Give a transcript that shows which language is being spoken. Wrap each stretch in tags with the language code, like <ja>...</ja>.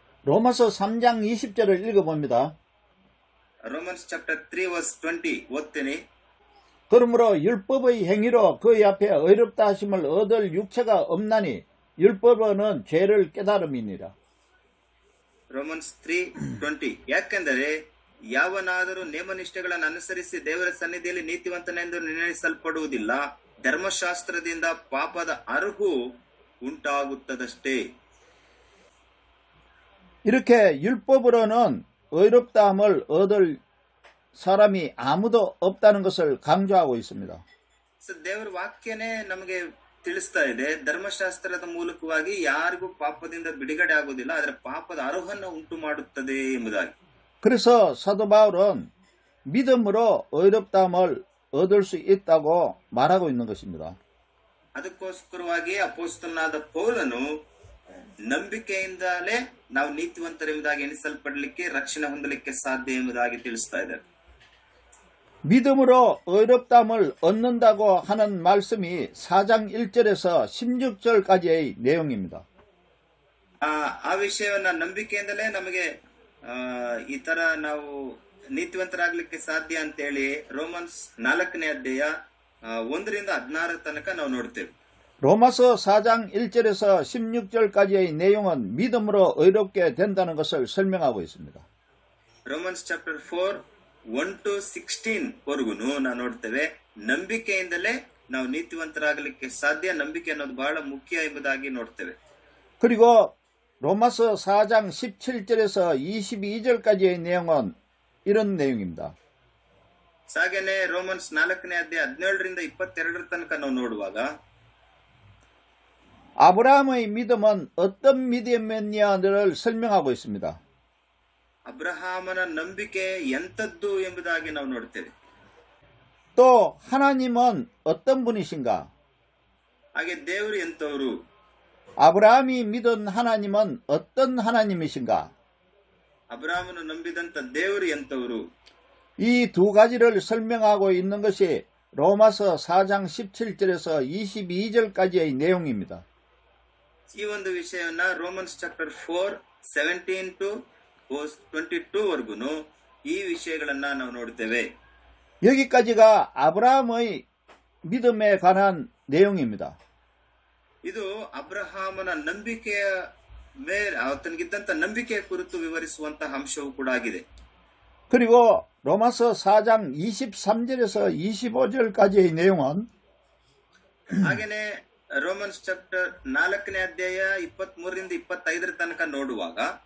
<ko>로마서 3장 20절을 읽어봅니다.</ko> <en>Romans chapter 3 verse 20</en> <kn>ಓದ್ತೀನಿ.</kn> <ko>그러므로 율법의 행위로 그의 앞에 의롭다 하심을 얻을 육체가 없나니 율법은 죄를 깨달음이니라.</ko> <kn>Romans 3:20 ಯಾಕೆಂದರೆ ಯಾವನಾದರೂ ನೇಮನಿಷ್ಠೆಗಳನ್ನು ಅನುಸರಿಸಿ ದೇವರ ಸನ್ನಿಧಿಯಲ್ಲಿ ನೀತಿವಂತನೆಂದು ನಿರ್ಣಯಿಸಲ್ಪಡುವುದಿಲ್ಲ, ಧರ್ಮಶಾಸ್ತ್ರದಿಂದ ಪಾಪದ ಅರುಹು ಉಂಟಾಗುತ್ತದಷ್ಟೇ.</kn> <ko>이렇게 율법으로는 의롭다함을 얻을 사람이 아무도 없다는 것을 강조하고 있습니다.</ko> <kn>ದೇವರ ವಾಕ್ಯನೇ ನಮಗೆ ತಿಳಿಸ್ತಾ ಇದೆ, ಧರ್ಮಶಾಸ್ತ್ರದ ಮೂಲಕವಾಗಿ ಯಾರಿಗೂ ಪಾಪದಿಂದ ಬಿಡುಗಡೆ ಆಗುವುದಿಲ್ಲ, ಅದರ ಪಾಪದ ಅರುಹನ್ನು ಉಂಟು ಮಾಡುತ್ತದೆ ಎಂಬುದಾಗಿ.</kn> <ko>그래서 사도 바울은 믿음으로 의롭다함을 얻을 수 있다고 말하고 있는 것입니다.</ko> <kn>ಅದಕ್ಕೋಸ್ಕರವಾಗಿ ಅಪೊಸ್ತಲನಾದ ಪೌಲನು ನಂಬಿಕೆಯಿಂದಲೇ ನಾವು ನೀತಿವಂತರೆಂಬುದಾಗಿ ಎಣಿಸಲ್ಪಡಲಿಕ್ಕೆ ರಕ್ಷಣೆ ಹೊಂದಲಿಕ್ಕೆ ಸಾಧ್ಯ ಎಂಬುದಾಗಿ ತಿಳಿಸ್ತಾ ಇದ್ದಾರೆ.</kn> <ko>믿음으로 의롭다함을 얻는다고 하는 말씀이 4장 1절에서 16절까지의 내용입니다.</ko> <kn>ಆ ವಿಷಯವನ್ನ ನಂಬಿಕೆಯಿಂದಲೇ ನಮಗೆ ಈ ತರ ನಾವು ನೀತಿವಂತರಾಗ್ಲಿಕ್ಕೆ ಸಾಧ್ಯ ಅಂತೇಳಿ ರೋಮನ್ಸ್ 4ನೇ ಅಧ್ಯಾಯ 1ರಿಂದ 16 ತನಕ ನಾವು ನೋಡ್ತೇವೆ.</kn> <ko>로마서 4장 1절에서 16절까지의 내용은 믿음으로 의롭게 된다는 것을 설명하고 있습니다.</ko> <en>Romans chapter 4 1 to 16</en> <kn>ವರೆಗೂ ನಾವು ನೋಡ್ತೇವೆ ನಂಬಿಕೆಯಿಂದಲೇ ನಾವು ನೀತಿವಂತರಾಗಲಿಕ್ಕೆ ಸಾಧ್ಯ, ನಂಬಿಕೆ ಅನ್ನೋದು ಬಹಳ ಮುಖ್ಯ ಎಂಬುದಾಗಿ ನೋಡ್ತೇವೆ.</kn> <ko>그리고 로마서 4장 17절에서 22절까지의 내용은 이런 내용입니다.</ko> <kn>ಹಾಗೇನೆ ರೋಮನ್ಸ್ 4ನೇ ಅಧ್ಯಾಯ 17ರಿಂದ 22 ತನಕ ನಾವು ನೋಡುವಾಗ</kn> <ko>아브라함의 믿음은 어떤 믿음이었냐를 설명하고 있습니다.</ko> <kn>ಅಬ್ರಹಾಮನ ನಂಬಿಕೆ ಎಂತದ್ದು ಎಂಬುದಾಗಿ ನಾವು ನೋಡ್ತೇವೆ.</kn> <ko>또 하나님은 어떤 분이신가?</ko> <kn>ಹಾಗೆ ದೇವರು ಎಂತವರು?</kn> <ko>아브라함이 믿은 하나님은 어떤 하나님이신가?</ko> <kn>ಅಬ್ರಹಾಮನು ನಂಬಿದಂತ ದೇವರು ಎಂತವರು?</kn> <ko>이 두 가지를 설명하고 있는 것이 로마서 4장 17절에서 22절까지의 내용입니다.</ko> <kn>ಈ ಒಂದು ವಿಷಯವನ್ನ</kn> <en>Romans chapter 4 17 to 22</en> <kn>ವರೆಗೂ ಈ ವಿಷಯಗಳನ್ನ ನಾವು ನೋಡ್ತೇವೆ.</kn> <ko>여기까지가 아브라함의 믿음에 관한 내용입니다.</ko> <kn>ಇದು ಅಬ್ರಹಾಮನ ನಂಬಿಕೆಯ ಮೇಲೆ ಆತನಿಗಿದ್ದಂತ ನಂಬಿಕೆಯ ಕುರಿತು ವಿವರಿಸುವಂತಹ ಅಂಶವೂ ಕೂಡ ಆಗಿದೆ.</kn> <ko>그리고 로마서 4장 23절에서 25절까지의 내용은</ko> <kn>ಹಾಗೇನೆ</kn> <en>Romans chapter</en> <kn>4ನೇ ಅಧ್ಯಾಯ 23ರಿಂದ 25ರ ತನಕ ನೋಡುವಾಗ</kn>